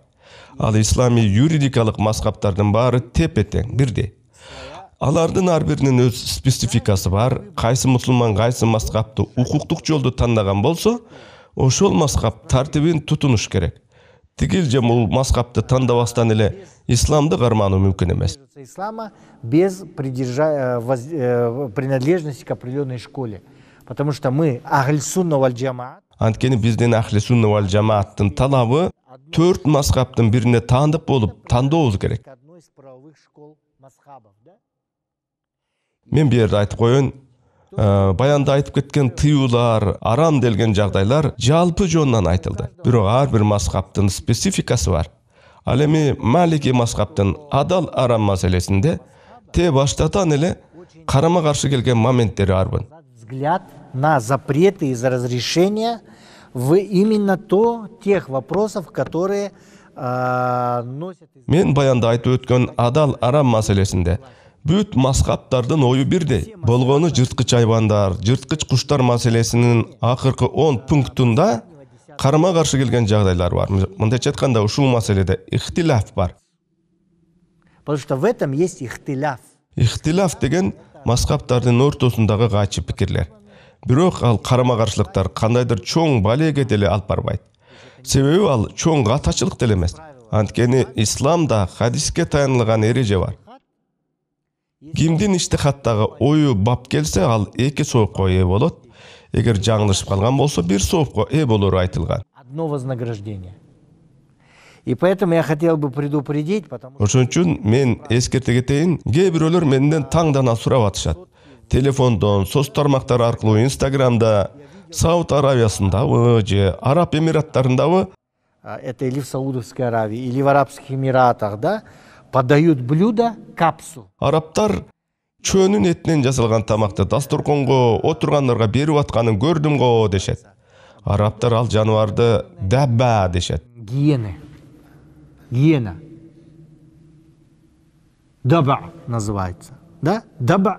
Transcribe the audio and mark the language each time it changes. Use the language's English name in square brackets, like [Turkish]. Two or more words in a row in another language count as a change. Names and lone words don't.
[Kyrgyz] Ал ислами юридикалык мазхабтардын баары тепе-тең, бирдей. Алардын ар биринин өз спецификасы бар. Кайсы мусулман кайсы мазхабты укуктук жолду тандаган болсо, ошол мазхаб тартибин тутунуш керек. Тигил же бул мазхабты тандабастан эле исламды кармануу мүмкүн эмес. [Russian] Ислама без принадлежности к определенной школе, потому что мы [Arabic] أهل السنة والجماعة. [Kyrgyz] Анткени биздин [Arabic] أهل السنة والجماعة [Kyrgyz] талабы 4 мазхабтын бирине таандык болуп тандообуз керек. Мен бу жерде айтып коеюн, баянда айтып кеткен тыюулар, арам делген жагдайлар жалпы жонунан айтылды. Бирок ар бир мазхабтын спецификасы бар. Ал эми Малики мазхабтын адал арам маселесинде те баштатан эле карама каршы келген моменттери арбын. [Russian] Взгляд на запреты и за разрешения в именно тех вопросов, которые носят. [Kyrgyz] Мен баянда айтып өткөн адал арам маселесинде бүт мазхабтардын ою бирдей. Болгону жырткыч айбандар, жырткыч куштар маселесинин акыркы 10 пунктунда карама каршы келген жагдайлар бар. Мындайча айтканда ушул маселеде ихтилаф бар. [Russian] Потому что в этом есть ихтилаф. [Kyrgyz] Ихтилаф деген мазхабтардын ортосундагы кайчы пикирлер. Бирок ал карама каршылыктар кандайдыр чоң балеге деле алып барбайт. Себеби ал чоң катачылык деле эмес. Анткени исламда хадиске таянылган эреже бар. Кимдин иштихаттагы ою бап келсе, ал 2 соопко ээ болот. Эгер жаңылышып калган болсо 1 соопко ээ болору айтылган. [Russian] Одно вознаграждение. И поэтому я хотел бы предупредить, потому что [Kyrgyz] Ошон үчүн мен эскерте кетейин, кээ бирөөлөр менден таңдана сурап атышат. Телефондон, соц тармактар аркылуу, Инстаграмда, Сауд Аравиясындабы же Араб Эмираттарындабы [Russian] это или в Саудовской Аравии, или в Арабских Эмиратах, да, подают блюдо капсу. [Kyrgyz] арабтар чөөнүн этинен жасалган тамакты дасторконго отургандарга берип атканын көрдүм го дешет. Арабтар ал жаныбарды дабба дешет. [Russian] Гиены. Гиена. Даба называется. Да? Даба.